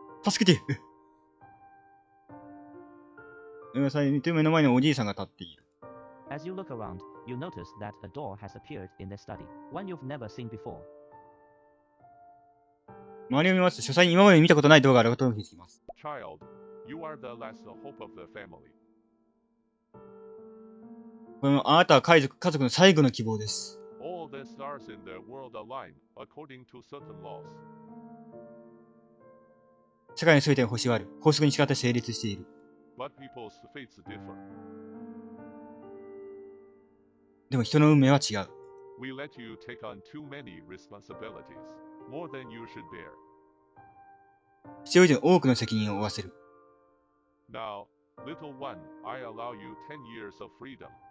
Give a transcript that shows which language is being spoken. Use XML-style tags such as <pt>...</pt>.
<ja>助けて目の前におじいさんが立っている。</ja> <en>As you look around, you notice that a door has appeared in the study, one you've never seen before.</en> <ja>周りを見ますと、書斎に今まで見たことない動画があることを気づきます。</ja> <en>Child, you are the last hope of the family.</en> <ja>このあなたは家族の最後の希望です。</ja> <en>All the stars in the world align according to certain laws.</en> <ja>世界の全ての星はある。法則に従って成立している。</ja> <en>But people's fates differ.</en> <ja>でも人の運命は違う。</ja> <en>We let you take on too many responsibilities, more than you should bear.</en> <ja>必要以上に多くの責任を負わせる。</ja> <en>Now, little one, I allow you 10 years of freedom.</en>